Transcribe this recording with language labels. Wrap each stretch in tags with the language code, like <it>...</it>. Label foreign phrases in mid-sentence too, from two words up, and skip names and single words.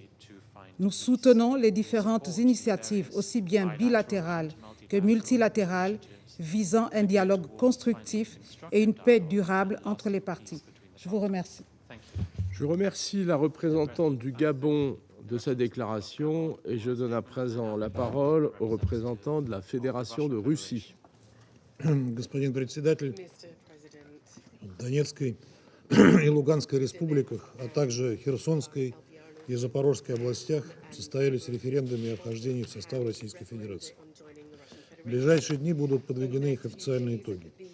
<fr>Nous soutenons les différentes initiatives, aussi bien bilatérales que multilatérales, visant un dialogue constructif et une paix durable entre les parties. Je vous remercie. Je remercie la représentante du Gabon de sa déclaration et je donne à présent la parole au représentant de la Fédération de Russie.</fr> <ru>Господин председатель, в Донецкой и Луганской республиках, а также Херсонской и Запорожской областях состоялись референдумы о вхождении в состав Российской Федерации. В ближайшие дни будут подведены их официальные итоги.</ru>